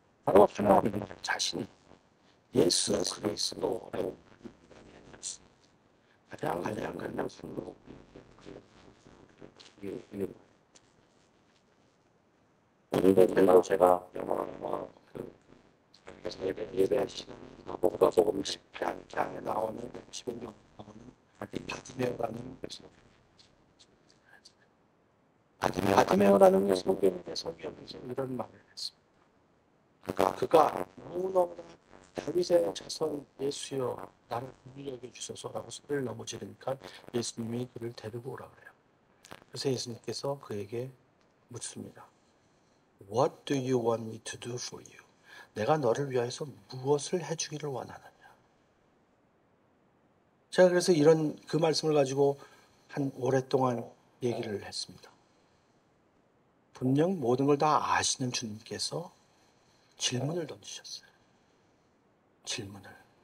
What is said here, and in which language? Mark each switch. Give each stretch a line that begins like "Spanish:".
Korean: 바로 하나님 자신이 예수 그리스도라고 가장 간단한 순으로 오늘도 제가 영화 예배하시는 복음 10장에 나오는 15장 나오는 바디메오라는 바디메오라는 소경의 소경이 이런 말을 했습니다. 그가 너무너무나 다윗의 자손 예수여 나를 긍휼히 여겨주소서라고 소리를 너무 지르니까 예수님이 그를 데리고 오라 그래요. 그래서 예수님께서 그에게 묻습니다.
English: What do you want me to do for you?
Korean: 내가 너를 위하여서 무엇을 해주기를 원하느냐? 제가 그래서 그 말씀을 가지고 한 오랫동안 얘기를 했습니다. 분명 모든 걸 다 아시는 주님께서 질문을 던지셨어요. 질문을.